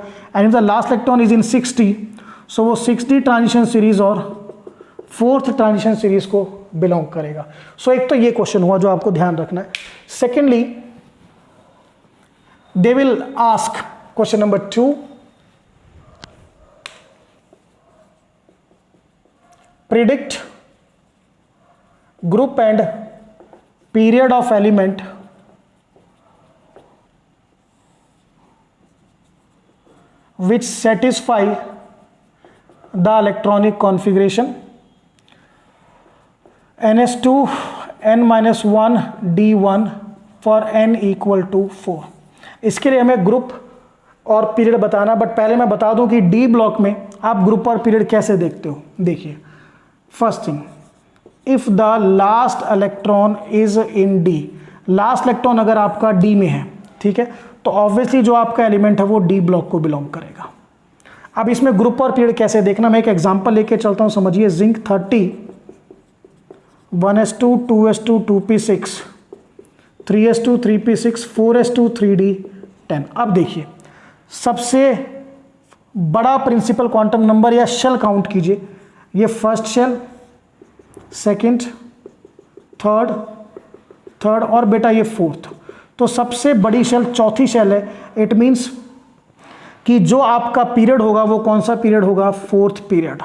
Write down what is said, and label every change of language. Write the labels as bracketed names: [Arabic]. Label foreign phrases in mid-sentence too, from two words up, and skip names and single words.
[English] and if the last electron is in 6d so वो 6d transition series और fourth transition series को बिलोंग करेगा। [Hindi] सो एक तो ये क्वेश्चन हुआ जो आपको ध्यान रखना है। [English] secondly they will ask question number 2, predict group and period of element which satisfy the electronic configuration NH2 n-1 D1 for n equal to 4. [Hindi] इसके लिए हमें ग्रुप और पीरियड बताना, बट पहले मैं बता दूं कि [English] d block [Hindi] में आप ग्रुप और पीरियड कैसे देखते हो। देखिए, [English] first thing, if the last electron is in d, last electron [Hindi] अगर आपका डी में है, ठीक है, तो ऑब्वियसली जो आपका एलिमेंट है वो [English] d block [Hindi] को बिलोंग करेगा। अब इसमें ग्रुप और पीरियड कैसे देखना, मैं एक एग्जांपल लेके चलता हूं, समझिए। जिंक 30, 1s2 2s2 2p6 3s2 3p6 4s2 3d10। अब देखिए, सबसे बड़ा [English] principal quantum number [Hindi] या [English] shell count [Hindi] कीजिए। ये [English] first shell, [Hindi] सेकंड, थर्ड और बेटा ये फोर्थ। तो सबसे बड़ी शेल चौथी शेल है। [English] it means [Hindi] कि जो आपका पीरियड होगा वो कौन सा पीरियड होगा, [English] fourth period.